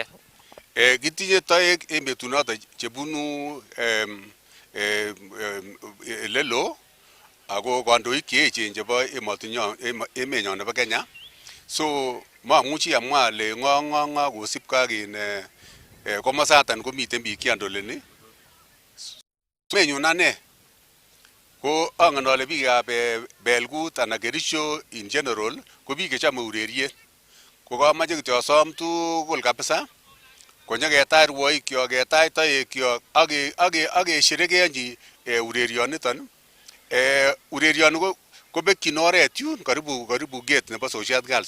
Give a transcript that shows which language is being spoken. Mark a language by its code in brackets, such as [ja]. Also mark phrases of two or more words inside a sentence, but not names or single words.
[sgc] Kitinye toek en betunoto chebunu lelo ako kandoik cheechen chebo emenyon nebo Kenya. So mamuchi amwa ale ng'o kosipke ak in komosatan komiten biik cheandoleni. Menyun ane ko angen ale biikab Belgut anan Kericho [en] in general [sgc] ko biik chechome ureriet. Ko kamache kityo asom tugul kabisa konyeketach rwoikyok, ketach toekyok ak kesherekeonji urerioniton. Urerioni kobekyin oret yun karibu gate nebo Social Girls.